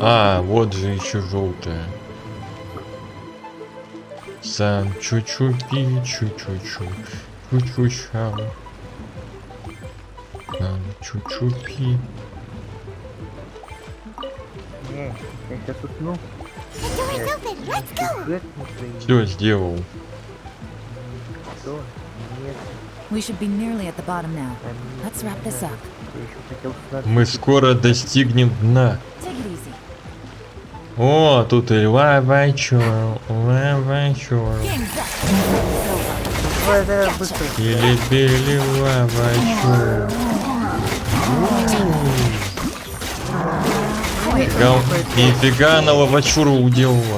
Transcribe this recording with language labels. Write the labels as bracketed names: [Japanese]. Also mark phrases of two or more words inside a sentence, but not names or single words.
[Russian] А, вот же еще желтая. Сам чу-чу-пи, чу-чу-чу, чу-чу-чау. Сам чу-чу-пи. Не, я сейчас усну. Все сделал. Что? Нет. [English] We should be nearly at the bottom now. Let's wrap this up. [Russian] Я еще хотел снать. Мы скоро достигнем дна. [English] Take it easy. [Russian] О, тут и лавачур, лавачур. Давай, давай, быстро. Или-били лавачур. Нифига она лавачуру уделала.